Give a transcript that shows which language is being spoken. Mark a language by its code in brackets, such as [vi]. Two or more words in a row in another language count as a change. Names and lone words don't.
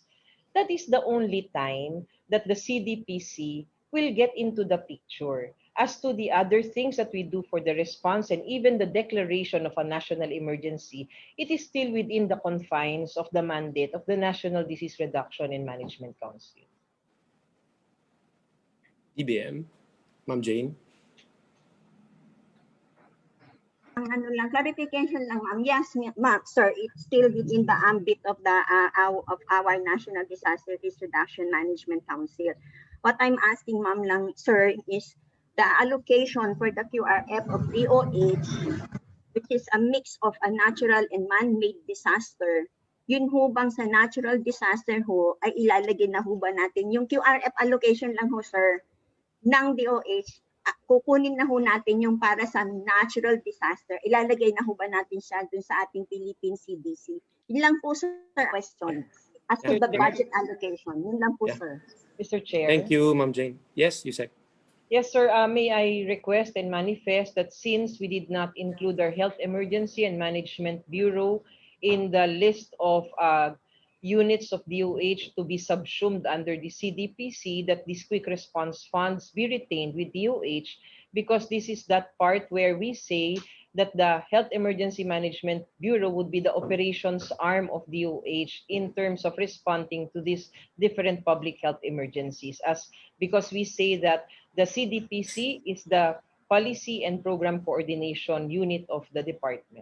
[en] That is the only time that the CDPC will get into the picture. As to the other things that we do for the response and even the declaration of a national emergency, it is still within the confines of the mandate of the National Disease Reduction and Management Council. DBM, Ma'am Jane. [tl] Ang ano lang, clarification lang, ma'am. [en] Yes, ma'am, sir, it's still within the ambit of the of our National Disaster Risk Reduction Management Council. What I'm asking, ma'am, lang, sir, is the allocation for the QRF of DOH, which is a mix of a natural and man-made disaster. [tl] Yun ho bang sa [en] natural disaster [tl] ho, ay ilalagay na ho ba natin yung [en] QRF allocation [tl] lang ho, sir, ng DOH? Kukunin na ho natin yung para sa [en] natural disaster. [tl] Ilalagay na ho ba natin siya dun sa ating Philippine CDC? Yun lang po, sir, [en] question. As to the budget allocation. [tl] Yun lang po, sir. [en] Mr. Chair. Thank you, Ma'am Jane. Yes, you said. Yes, sir. May I request and manifest that since we did not include our Health Emergency and Management Bureau in the list of units of DOH to be subsumed under the CDPC, that these quick response funds be retained with DOH, because this is that part where we say that the Health Emergency Management Bureau would be the operations arm of DOH in terms of responding to these different public health emergencies, because we say that the CDPC is the policy and program coordination unit of the department.